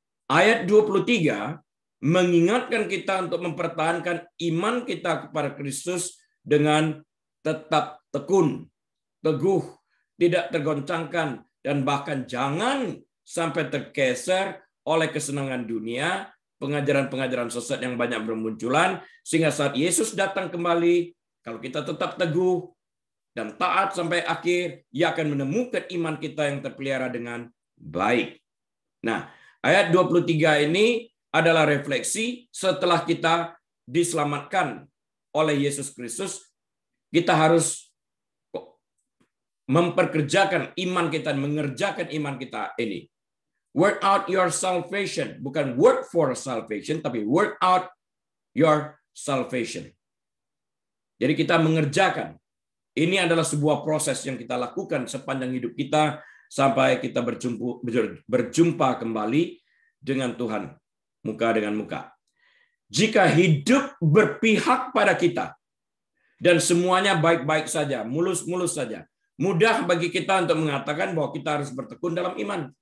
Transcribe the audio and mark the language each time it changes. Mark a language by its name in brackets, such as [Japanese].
[Indonesian] Ayat 23 mengingatkan kita untuk mempertahankan iman kita kepada Kristus dengan tetap tekun, teguh, tidak tergoncangkan, dan bahkan jangan sampai tergeser oleh kesenangan dunia, pengajaran-pengajaran sesat yang banyak bermunculan, sehingga saat Yesus datang kembali, kalau kita tetap teguh dan taat sampai akhir, Ia akan menemukan iman kita yang terpelihara dengan baik. Nah, ayat 23 ini adalah refleksi setelah kita diselamatkan oleh Yesus Kristus, kita harus memperkerjakan iman kita, mengerjakan iman kita ini. [English] Work out your salvation, [Indonesian] bukan [English] work for salvation, [Indonesian] tapi [English] work out your salvation. [Indonesian] Jadi kita mengerjakan. Ini adalah sebuah proses yang kita lakukan sepanjang hidup kita sampai kita berjumpa kembali dengan Tuhan, muka dengan muka. Jika hidup berpihak pada kita, dan semuanya baik-baik saja, mulus-mulus saja, mudah bagi kita untuk mengatakan bahwa kita harus bertekun dalam iman.